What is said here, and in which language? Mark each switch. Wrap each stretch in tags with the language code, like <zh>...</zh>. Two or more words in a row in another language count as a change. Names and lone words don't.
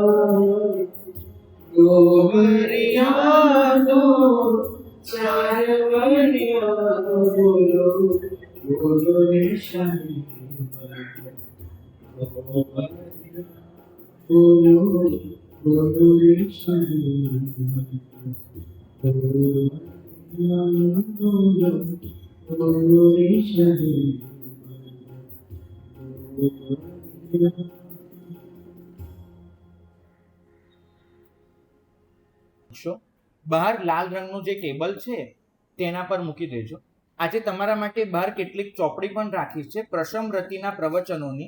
<hi>दो बलिया दो चार बलिया बोलो बोलो रे शाही बोलो बोलो रे शाही बोलो रे शाही</hi> <gu>બહાર લાલ રંગનું જે ટેબલ છે તેના પર મૂકી દેજો. આજે તમારા માટે બહાર કેટલીક ચોપડી પણ રાખી છે પ્રશમ રતિના પ્રવચનોની.</gu>